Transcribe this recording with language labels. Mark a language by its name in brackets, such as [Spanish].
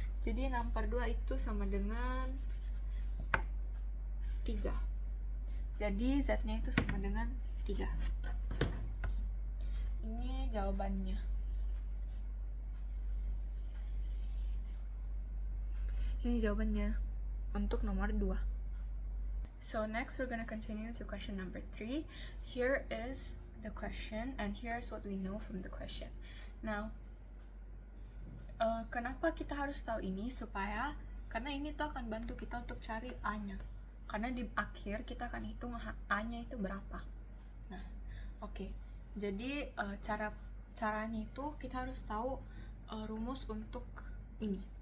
[Indonesian] Jadi 6/2 itu sama dengan 3. Jadi Z-nya itu sama dengan 3. Ini jawabannya. Ini jawabannya untuk nomor 2. [English] So next we're gonna continue to question number 3. Here is the question and here's what we know from the question. [Indonesian] Now, kenapa kita harus tahu ini? Karena ini tuh akan bantu kita untuk cari A-nya. Karena di akhir kita akan hitung A-nya itu berapa. Nah, oke. Jadi caranya itu kita harus tahu rumus untuk ini.